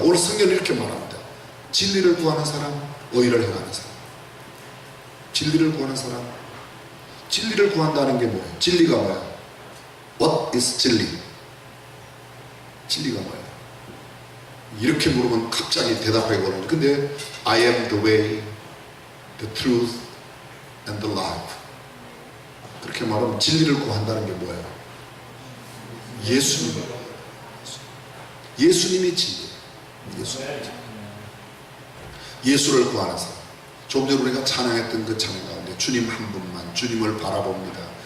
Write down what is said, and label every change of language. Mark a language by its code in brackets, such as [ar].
[ko] 오늘 성경은 이렇게 말합니다. 진리를 구하는 사람, 의를 행하는 사람. 진리를 구하는 사람. 진리를 구한다는 게 뭐예요? 진리가 뭐예요? [en] What is [ko] 진리? 진리가 뭐예요? 이렇게 물으면 갑자기 대답하기 어려워요. 근데 [en] I am the way, the truth, and the life. [ko] 그렇게 말하면 진리를 구한다는 게 뭐예요? 예수님. 예수님이 진리. 예수를 구하는 사람. 조금 전에 우리가 찬양했던 그 찬양 가운데 주님 한 분만, 주님을 바라봅니다.